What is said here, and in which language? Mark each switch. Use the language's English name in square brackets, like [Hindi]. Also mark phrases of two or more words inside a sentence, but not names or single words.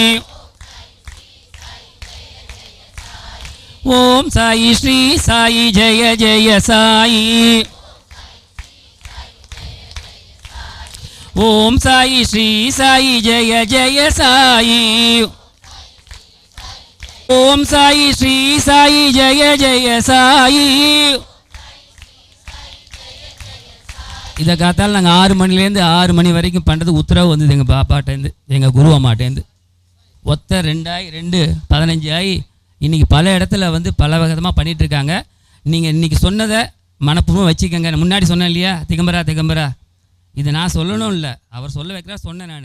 [Sanskrit] ओम साई श्री साई जय जय साई। ओम साई श्री साई जय जय साई। ओम साई श्री साई जय जय साई। [Tamil] இதை காத்தாலும் நாங்கள் 6 மணிலேருந்து 6 மணி வரைக்கும் பண்ணுறது உத்தரவு வந்தது எங்கள் பாப்பாட்டேருந்து, எங்கள் குரு அம்மாட்டேருந்து. ஒத்த 2 ஆகி இன்றைக்கி பல இடத்துல வந்து பல விதமாக பண்ணிகிட்ருக்காங்க. நீங்கள் இன்றைக்கி சொன்னதை மனப்பூர்வமாக வச்சுக்கோங்க. முன்னாடி சொன்னேன் இல்லையா, [Sanskrit] दिगंबरा दिगंबरा, [Tamil] இதை நான் சொல்லணும் இல்லை, அவர் சொல்ல வைக்கிறா சொன்னேன் நான்.